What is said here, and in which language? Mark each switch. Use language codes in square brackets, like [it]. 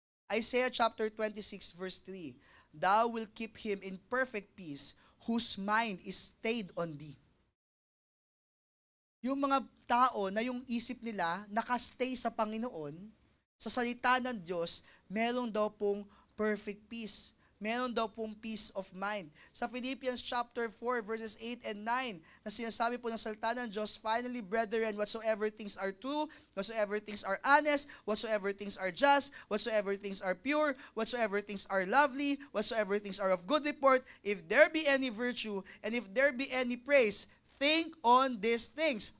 [en] Isaiah chapter 26 verse 3, thou will keep him in perfect peace, whose mind is stayed on thee. [tl] Yung mga tao na yung isip nila nakastay sa Panginoon, sa salita ng Diyos, meron daw pong perfect peace. Meron daw pong peace of mind. Sa Philippians chapter 4 verses 8 and 9, na sinasabi po ng salita ng Diyos, [en] finally, brethren, whatsoever things are true, whatsoever things are honest, whatsoever things are just, whatsoever things are pure, whatsoever things are lovely, whatsoever things are of good report, if there be any virtue, and if there be any praise, think on these things.